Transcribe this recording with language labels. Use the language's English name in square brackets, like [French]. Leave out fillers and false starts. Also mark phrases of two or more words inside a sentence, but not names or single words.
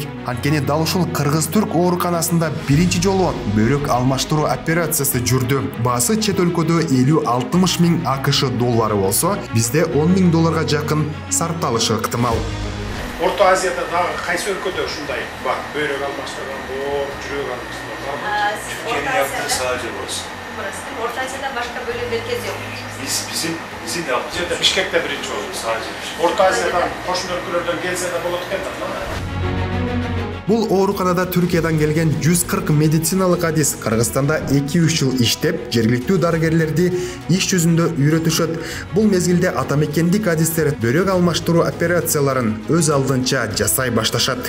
[Kyrgyz] Анткени дал ушул Кыргыз-Түрк ооруканасында биринчи жолу бөйрөк алмаштыруу операциясы жүрдү. Баасы чет өлкөдө 50-60 миң АКШ доллары болсо, бизде 10 миң долларга жакын сарпталышы ыктымал. Орто Азияда дагы кайсы өлкөдө ушундай бар? Бөйрөк алмаштырган, жүрөк алмаштырган. [Turkish] Türkiye'nin yaptığı sadece burası. Burası değil mi? Orta Asya'da başka böyle merkez yok. Bizim yaptığımız Bişkek'te birinci oldu. sadece. Orta Asya'dan, koşun өлкөлөрдөн gelse de [Kyrgyz] болот экен да. Бул ооруканада Түркиядан келген 140 медициналык адис Кыргызстанда 2-3 жыл иштеп, жергиликтүү дарыгерлерди иш жүзүндө үйрөтүшөт. Бул мезгилде атамекендик адистер бөрөк алмаштыруу операцияларын өз алдынча жасай башташат.